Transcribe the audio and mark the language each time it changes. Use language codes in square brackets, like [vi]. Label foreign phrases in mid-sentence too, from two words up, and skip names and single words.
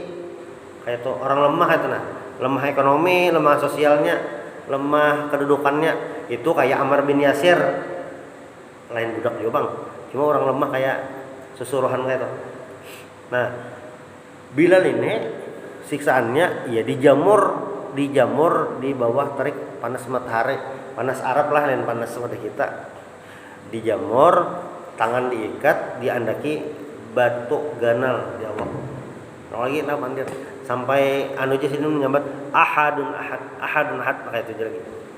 [bjn] Kayak itu orang lemah itu nah. Lemah ekonomi, lemah sosialnya, lemah kedudukannya. Itu kayak Ammar bin Yasir. Lain budak juga, Bang. Cuma orang lemah kayak susuruhan kayak itu. Nah, Bilal ini siksaannya ya dijamur di bawah terik panas matahari, panas Arab lah, lain panas pada kita. Dijamur, tangan diikat, diandaki batu ganal di awak. Lagi nah mandir sampai anu aja sini menyambat [ar] أحد أحد [bjn] pakai itu lagi.